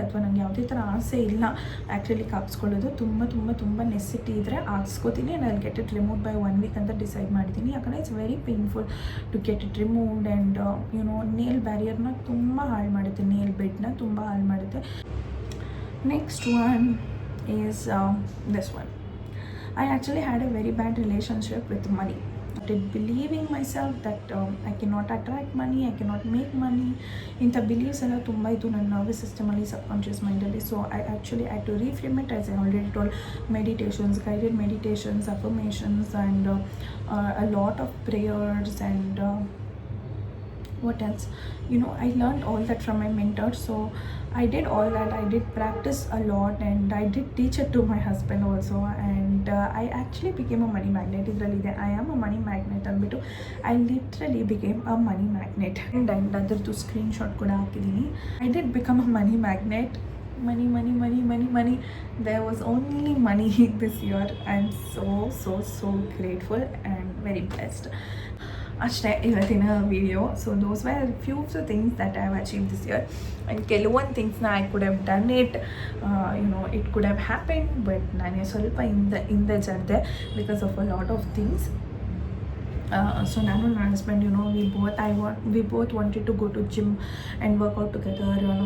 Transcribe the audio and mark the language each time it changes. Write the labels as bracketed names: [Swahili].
[Kannada] ಅಥವಾ ನನಗೆ ಯಾವುದೇ ಥರ ಆಸೆ ಇಲ್ಲ ಆ್ಯಕ್ಚುಲಿಗೆ ಹಾಕ್ಸ್ಕೊಳ್ಳೋದು. ತುಂಬ ನೆಸಿಟಿ ಇದ್ದರೆ ಹಾಕ್ಸ್ಕೊತೀನಿ. [English] and I get it remove by 1 week [Kannada] ಅಂತ ಡಿಸೈಡ್ ಮಾಡಿದ್ದೀನಿ. ಯಾಕಂದರೆ [English] It's very painful to get it removed. [Kannada] And nail ಬ್ಯಾರಿಯರ್ನ ತುಂಬ ಹಾಳು ಮಾಡುತ್ತೆ, ನೇಲ್ ಬೆಡ್ನ ತುಂಬ ಹಾಳು ಮಾಡುತ್ತೆ. [English] Next one is this one. I actually had a very bad relationship with money. I started believing myself that I cannot attract money, I cannot make money. [Kannada] ಇಂಥ believes ಎಲ್ಲ ತುಂಬ ಇತ್ತು ನನ್ನ ನರ್ವಸ್ ಸಿಸ್ಟಮಲ್ಲಿ, ಸಬ್ಕಾನ್ಷಿಯಸ್ ಮೈಂಡಲ್ಲಿ. [English] So I actually had to reframe it, as I already told. Meditations, guided meditations, affirmations, and a lot of prayers, and what else, I learned all that from my mentor. So I did all that. I did practice a lot, and I did teach it to my husband also. And I actually became a money magnet. [Kannada] Idralide [English] I am a money magnet ಅಂದ್ಬಿಟ್ಟು I literally became a money magnet. [Kannada] and ಅದರದ್ದು screenshot ಕೂಡ ಹಾಕಿದ್ದೀನಿ. [English] I did become a money magnet. Money. There was only money this year. I'm so grateful and very blessed. [Kannada] ಅಷ್ಟೇ ಇವತ್ತಿನ video. [English] So those were few of the things that I have achieve this year. And ಕೆಲವೊಂದು ಥಿಂಗ್ಸ್ನ I could have done it, it could have happened. [Kannada] But ನಾನೇ ಸ್ವಲ್ಪ ಹಿಂದೆ ಜರ್ದೆ [English] Because of a lot of things. So [Kannada] ನಾನು ನನ್ನ husband [English] We both wanted to go to gym and workout together.